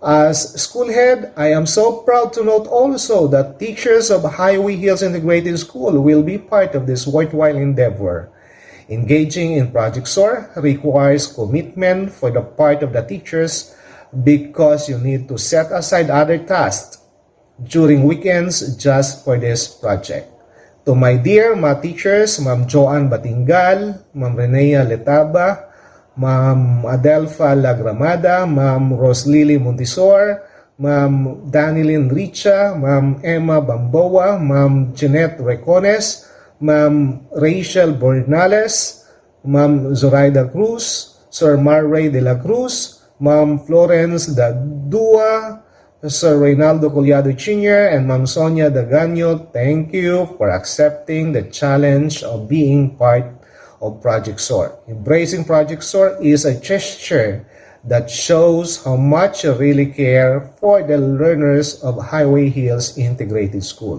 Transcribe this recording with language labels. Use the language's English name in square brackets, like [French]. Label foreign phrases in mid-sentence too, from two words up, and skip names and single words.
[English] As school head, I am so proud to note also that teachers of Highway Hills Integrated School will be part of this worthwhile endeavor. Engaging in Project SOAR requires commitment for the part of the teachers because you need to set aside other tasks during weekends just for this project. To my dear math teachers, Ma'am Joanne Batingal, Ma'am Renea Letaba, Ma'am Adelfa Lagramada, Ma'am Roslily Montisor, Ma'am Danilyn Richa, Ma'am Emma Bamboa, Ma'am Jeanette Recones, Ma'am Rachel Bornales, Ma'am Zoraida Cruz, Sir Marray de la Cruz, Ma'am Florence Dadua, Sir Reynaldo Collado Jr., and Ma'am Sonia Daganyo, thank you for accepting the challenge of being part of Project SOAR. Embracing Project SOAR is a gesture that shows how much you really care for the learners of Highway Hills Integrated School.